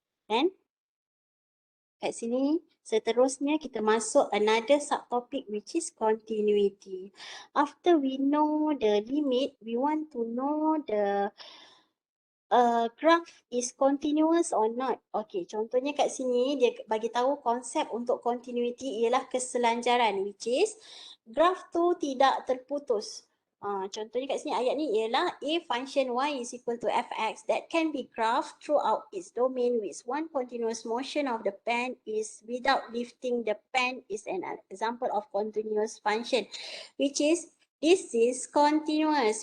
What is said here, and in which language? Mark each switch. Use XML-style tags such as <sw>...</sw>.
<ms>Then kat sini seterusnya kita masuk</ms> <en>another subtopic which is continuity. After we know the limit, we want to know the graph is continuous or not.</en> <ms>Okay, contohnya kat sini dia bagi tahu konsep untuk continuity ialah keselanjaran,</ms> <en>which is graph</en> <ms>tu tidak terputus. Contohnya kat sini ayat ni ialah</ms> <en>if function y is equal to fx that can be graphed throughout its domain with one continuous motion of the pen is without lifting the pen is an example of continuous function, which is this is continuous.</en>